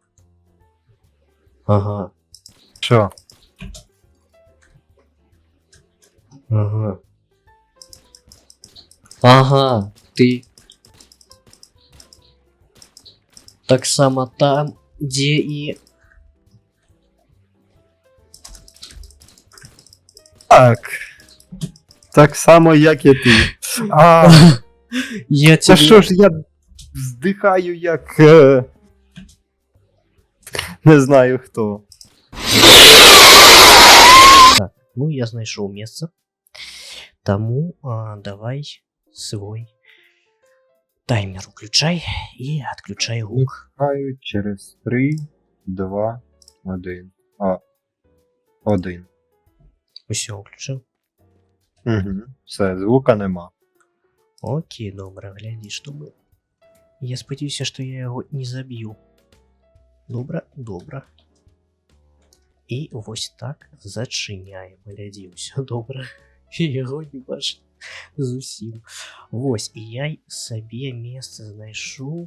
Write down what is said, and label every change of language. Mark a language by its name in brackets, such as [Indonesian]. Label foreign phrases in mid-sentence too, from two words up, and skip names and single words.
[Ukrainian] Ага. Що? [Belarusian] Ага, ты таксама там, дзе і... [Ukrainian] Так само, як і ти. Я Та тебе... що ж я вздихаю, як... Не знаю хто. [Belarusian] Так, ну я знайшоў месца. Таму давай свой таймер уключай і адключай гук. [Ukrainian] Вмикаю через 3, 2, 1. 1. [Belarusian] Усё уключыў. [Ukrainian] Угу. Все, звука нема. [Belarusian] Окей, добра, глядзі, чтобы... Я спадзяюся, што я яго не заб'ю. Добра. І вось так зачыняем. Глядзі, усё добра. Яго не бачу зусім. Вось, і я сабе месца знайшоў.